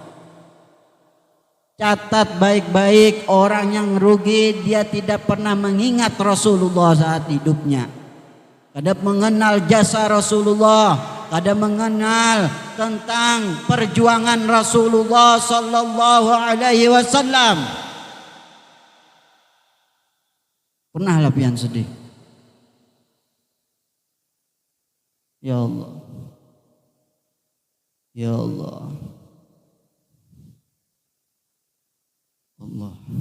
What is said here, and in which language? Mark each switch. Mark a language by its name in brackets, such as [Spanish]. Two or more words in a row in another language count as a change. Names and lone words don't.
[Indonesian] Catat baik-baik, orang yang rugi dia tidak pernah mengingat Rasulullah saat hidupnya. Kada mengenal jasa Rasulullah, kada mengenal tentang perjuangan Rasulullah [Arabic] صلى الله عليه وسلم. [Banjar] Pernahlah pian sedih. [Indonesian] Ya Allah, ya Allah, Allah.